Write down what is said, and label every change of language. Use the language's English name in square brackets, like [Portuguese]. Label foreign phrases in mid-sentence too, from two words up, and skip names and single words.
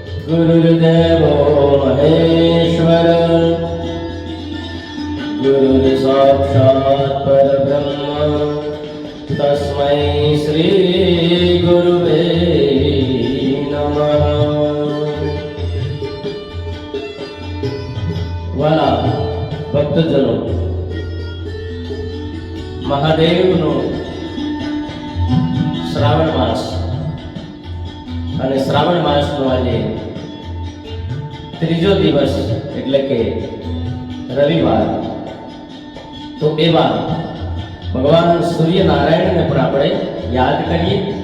[Sanskrit] गुरुर्देवो महेश्वर गुरुर्साक्षात् परब्रह्म तस्मै श्री गुरुवे नमः। [Gujarati] વ્હાલા ભક્તજનો, મહાદેવનો શ્રાવણ માસ અને શ્રાવણ માસનો આજે ત્રીજો દિવસ એટલે કે રવિવાર. તો એવા ભગવાન સૂર્યનારાયણને પણ આપણે યાદ કરીએ.